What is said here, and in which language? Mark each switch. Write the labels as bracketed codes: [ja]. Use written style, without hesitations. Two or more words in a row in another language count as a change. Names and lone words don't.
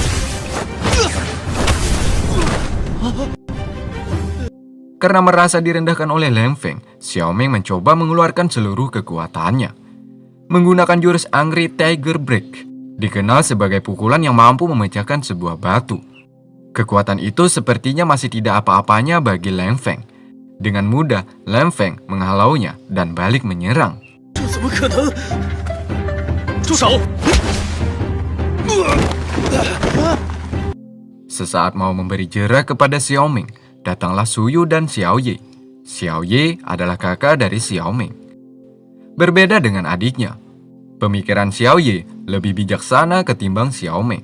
[id] Karena merasa direndahkan oleh Lang Feng, Xiao Meng mencoba mengeluarkan seluruh kekuatannya. Menggunakan jurus Angry Tiger Break, dikenal sebagai pukulan yang mampu memecahkan sebuah batu. Kekuatan itu sepertinya masih tidak apa-apanya bagi Lang Feng. Dengan mudah, Lang Feng menghalaunya dan balik menyerang. [zh] 这怎么可能？住手！ [id] Sesaat mau memberi jerak kepada Xiao Meng, datanglah Suyu dan Xiao Ye. Xiao Ye adalah kakak dari Xiao Meng. Berbeda dengan adiknya, pemikiran Xiao Ye lebih bijaksana ketimbang Xiao Meng.